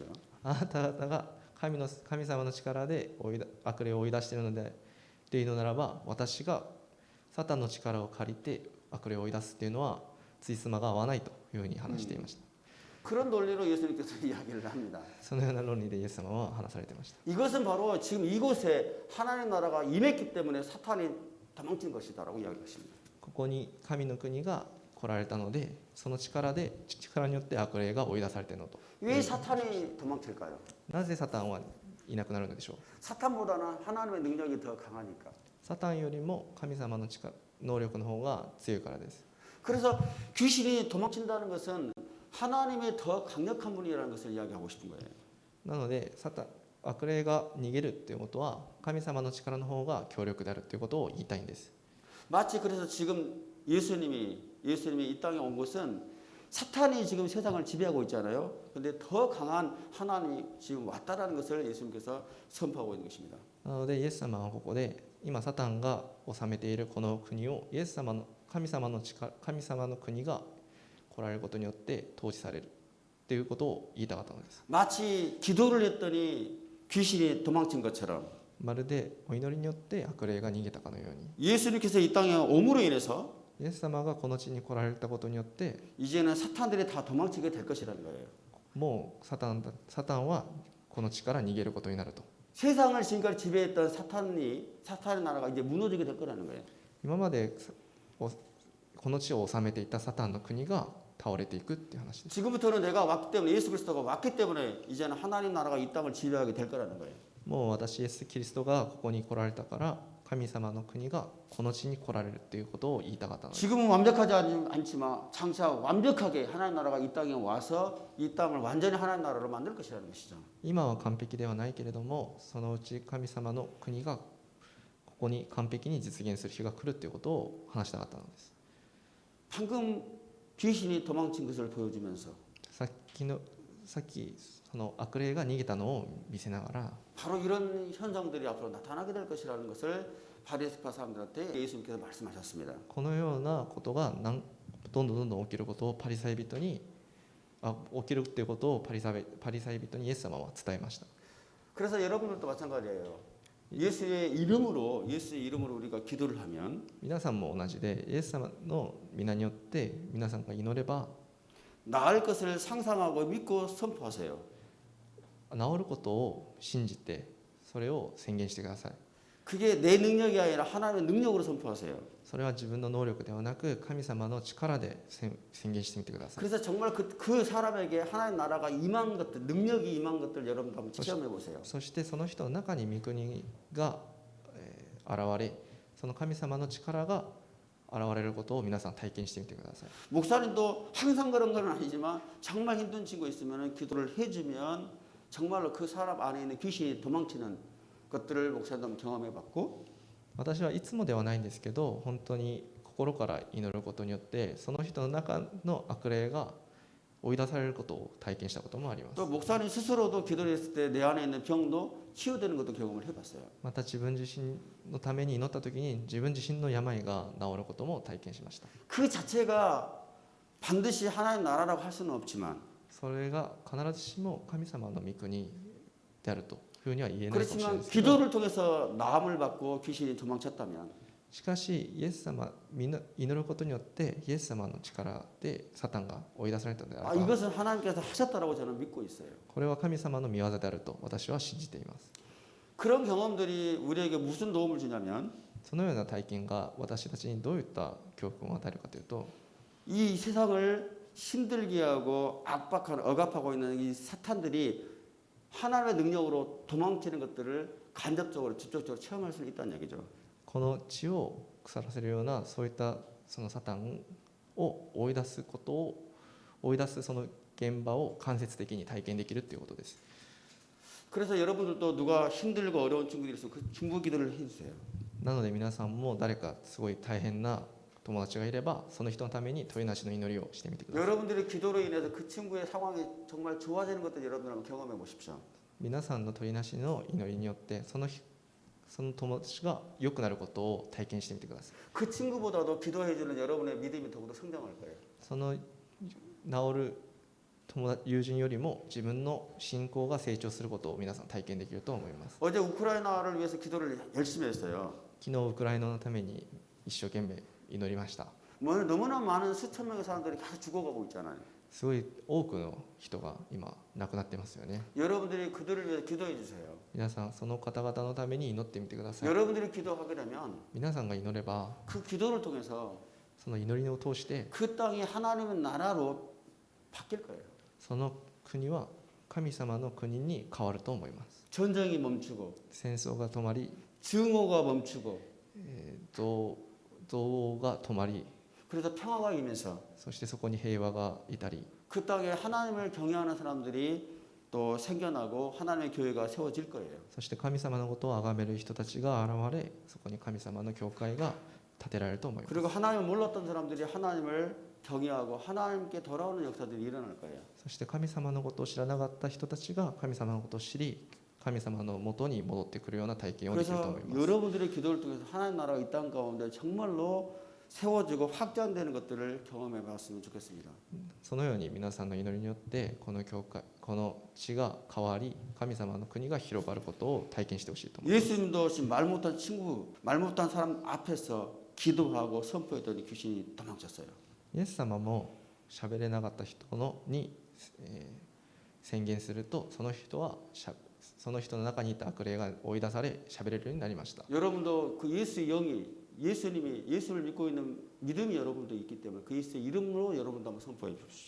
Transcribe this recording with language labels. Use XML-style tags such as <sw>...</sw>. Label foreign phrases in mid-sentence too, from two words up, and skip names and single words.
<ja>あなた方が神様の力で悪霊を追い出しているのでっていうのならば、私がサタンの力を借りて悪霊を追い出すっていうのはついつまが合わないというふうに話していました。</ja> <ko>그런 논리로 예수님께서 이야기를 합니다.</ko> <ja>そのような論理でイエス様は話されていました。</ja> <ko>이것은 바로 지금 이곳에 하나님 나라가 임했기 때문에 사탄이 도망친 것이다라고 이야기하십니다.</ko> <ja>ここに神の国が来られたので、その力によって悪霊が追い出されているのと。</ja> <ko>왜 사탄이 도망칠까요?</ko> <ja>なぜサタンはいなくなるのでしょう。</ja> <ko>사탄보다는 하나님의 능력이 더 강하니까.</ko> <ja>サタンよりも神様の能力の方が強いからです。</ja> <ko>그래서 귀신이 도망친다는 것은 하나님의 더 강력한 분이라는 것을 이야기하고 싶은 거예요.</ko> <ja>なので悪霊が逃げるっていうことは神様の力の方が強力であるということを言いたいんです。</ja> <ko>마치 그래서 지금 예수님이 이 땅에 온 것은 사탄이 지금 세상을 지배하고 있잖아요. 그런데 더 강한 하나님이 지금 왔다라는 것을 예수님께서 선포하고 있는 것입니다.</ko> <ja>なのでイエス様はここで今サタンが治めているこの国を神様の国が来られることによって統治されるということを言いたかったのです。</ja> <ko>마치 기도를 했더니 귀신이 도망친 것처럼</ko> <ja>まるでお祈りによって悪霊が逃げたかのように、</ja> <ko>예수님께서 이 땅에 옴으로 인해서</ko> <ja>イエス様がこの地に来られたことによって</ja> <ko>이제는 사탄들이 다 도망치게 될 것이라는 거예요.</ko> <ja>もうサタンはこの地から逃げることになると。</ja> <ko>세상을 지금까지 지배했던 사탄의 나라가 이제 무너지게 될 거라는 거예요.</ko> <ja>今までこの地を治めていたサタンの国が倒れていくっていう話です。</ja> <ko>지금부터는 내가 왔기 때문에 예수 그리스도가 왔기 때문에 이제는 하나님 나라가 이 땅을 지배하게 될 거라는 거예요.</ko> <ja>もう私イエス・キリストがここに来られたから神様の国がこの地に来られるということを言いたかったのです。</ja> <ko>지금은 완벽하지 않지만 장차 완벽하게 하나님 나라가 이 땅에 와서 이 땅을 완전히 하나님 나라로 만들 것이라는 것이죠.</ko> <ja>今は完璧ではないけれども、そのうち神様の国がここに完璧に実現する日が来るということを話したかったのです。</ja> <ko>방금 귀신이 도망친 것을 보여주면서</ko> <ja>さっきその悪霊が逃げたのを見せながら、</ja> <ko>바로 이런 현상들이 앞으로 나타나게 될 것이라는 것을 바리새파 사람들한테 예수님께서 말씀하셨습니다.</ko> <ja>このようなことがどんどん起きることを起きるっていうことをパリサイ人にイエス様は伝えました。</ja> <ko>그래서 여러분들도 마찬가지예요. 예수의 이름으로 우리가 기도를 하면</ko> <ja>皆さんも同じで、イエス様の皆によって皆さんが祈れば</ja> <ko>나을 것을 상상하고 믿고 선포하세요.</ko> <ja>治ることを信じてそれを宣言してください。</ja> <ko>그게 내 능력이 아니라 하나님의 능력으로 선포하세요.</ko> <ja>それは自分の能力ではなく神様の力で宣言してみてください。</ja> <ko>그래서 정말 그 사람에게 하나님 나라가 임한 것들, 능력이 임한 것들 여러분 한번 체험해 보세요.</ko> <ja>そしてその人の中に御国が現れ、その神様の力が現れることを皆さん体験してみてください。</ja> <ko>목사님도 항상 그런 건 아니지만 정말 힘든 친구 있으면 기도를 해주면 정말로 그 사람 안에 있는 귀신이 도망치는 것들을 목사님도 경험해 봤고</ko> <ja>私はいつもではないんですけど、本当に心から祈ることによってその人の中の悪霊が追い出されることを体験したこともあります。</ja> <ko>또 목사님 스스로도 기도를 했을 때 내 안에 있는 병도 치유되는 것도 경험을 해봤어요.</ko> <ja>また自分自身のために祈った時に自分自身の病が治ることも体験しました。</ja> <ko>그 자체가 반드시 하나님 나라라고 할 수는 없지만</ko> <ja>それが必ずしも神様の御国であるというふうには言えないかもしれない</ja> <ko>그렇지만</ko> <ja>ですけど、</ja> <ko>기도를 통해서 나음을 받고 귀신이 도망쳤다면</ko> <ja>しかしイエス様祈ることによってイエス様の力でサタンが追い出されたのであれば、</ja> <ko>이것은 하나님께서 하셨다라고 저는 믿고 있어요.</ko> <ja>これは神様の御業であると私は信じています。</ja> <ko>그런 경험들이 우리에게 무슨 도움을 주냐면</ko> <ja>そのような体験が私たちにどういった教訓を与えるかというと、</ja> <ko>이 세상을 힘들게 하고 억압하고 있는 이 사탄들이 하나님의 능력으로 도망치는 것들을 간접적으로 직접적으로 체험할 수 있다는 얘기죠.</ko> <ja>この地を腐らせるようなそういったそのサタンを追い出すその現場を間接的に体験できるということです。</ja> <ko>그래서 여러분들도 누가 힘들고 어려운 친구들이 있으면 그 중보 기도를 해주세요.</ko> <ja>なので皆さんも誰かすごい大変な友達がいればその人のために問いなしの祈りをしてみてください。</ja> <ko>여러분들의 기도로 인해서 그 친구의 상황이 정말 좋아지는 것들 여러분들 한번 경험해 보십시오.</ko> <ja>皆さんの問いなしの祈りによってそその友達が良くなることを体験してみてください。</ja> <ko>그 친구보다도 기도해주는 여러분의 믿음이 더욱더 성장할 거예요.</ko> <ja>その治る友人よりも自分の信仰が成長することを皆さん体験できると思います。</ja> <ko>어제 우크라이나를 위해서 기도를 열심히 했어요.</ko> <ja>昨日ウクライナのために一生懸命祈りました。</ja> <ko>뭐 너무나 많은 수천 명의 사람들이 계속 죽어가고 있잖아요.</ko> <ja>すごい多くの人が今亡くなってますよね。</ja> <ko>여러분들이 그들을 위해서 기도해 주세요.</ko> <ja>皆さんその方々のために祈ってみてください。</ja> <ko>여러분들이 기도하게 되면</ko> <ja>皆さんが祈れば</ja> <ko>그 기도를 통해서</ko> <ja>その祈りを通して</ja> <ko>그 땅이 하나님의 나라로 바뀔 거예요.</ko> <ja>その国は神様の国に変わると思います。</ja> <ko>전쟁이 멈추고</ko> <ja>戦争が止まり、</ja> <ko>증오가 멈추고</ko> <ja>憎悪が止まり、</ja> <ko>그래서 평화가 임해서</ko> <ja>そしてそこに平和がいたり、</ja> <ko>그 땅에 하나님을 경외하는 사람들이 또 생겨나고 하나님의 교회가 세워질 거예요.</ko> <ja>そして神様のことを崇める人たちが現れ、そこに神様の教会が建てられると思います。</ja> <ko>그리고 하나님을 몰랐던 사람들이 하나님을 경외하고 하나님께 돌아오는 역사들이 일어날 거예요.</ko> <ja>そして神様のことを知らなかった人たちが神様のことを知り、神様の元に戻ってくるような体験をできると</ja> <ko>그래서</ko> <ja>思います。</ja> <ko>여러분들의 기도를 통해서 하나님 나라가 이 땅 가운데 정말로 세워지고 확장되는 것들을 경험해 봤으면 좋겠습니다.</ko> <ja>そのように皆さんの祈りによってこの教会、この地が変わり、神様の国が広がることを体験してほしいと思います。</ja> <ko>예수님도 지금 말 못한 친구, 말 못한 사람 앞에서 기도하고 선포했더니 귀신이 도망쳤어요.</ko> <ja>イエス様も喋れなかった人に、宣言すると、その人の中にいた悪霊が追い出され喋れるようになりました。</ja> <ko>여러분도 그 예수의 영이 예수님이 예수를 믿고 있는 믿음이 여러분도 있기 때문에 그 예수의 이름으로 여러분도 한번 선포해 주십시오.</ko>